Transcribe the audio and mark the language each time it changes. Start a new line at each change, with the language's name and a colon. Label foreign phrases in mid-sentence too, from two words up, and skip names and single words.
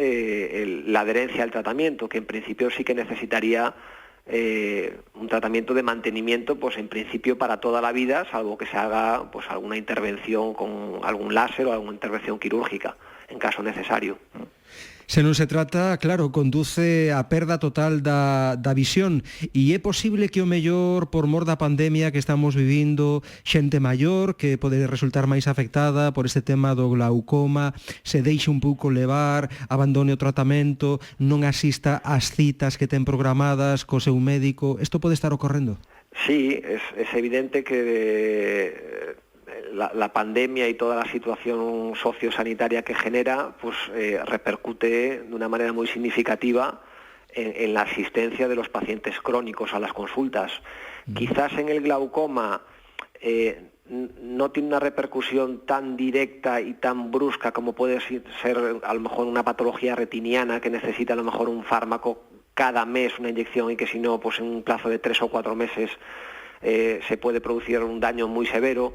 Spanish: la adherencia al tratamiento, que en principio sí que necesitaría un tratamiento de mantenimiento, pues en principio para toda la vida, salvo que se haga pues alguna intervención con algún láser o alguna intervención quirúrgica, en caso necesario.
Galician: Se non se trata, claro, conduce a perda total da visión, e é posible que o mellor, por mor da pandemia que estamos vivindo, xente maior que pode resultar máis afectada por este tema do glaucoma, se deixe un pouco levar, abandone o tratamento, non asista ás citas que ten programadas co seu médico. Isto pode estar ocorrendo?
Spanish: Sí, es evidente que la pandemia y toda la situación sociosanitaria que genera, pues repercute de una manera muy significativa en la asistencia de los pacientes crónicos a las consultas. Quizás en el glaucoma no tiene una repercusión tan directa y tan brusca como puede ser a lo mejor una patología retiniana que necesita a lo mejor un fármaco cada mes, una inyección, y que si no, pues en un plazo de 3 o 4 meses se puede producir un daño muy severo.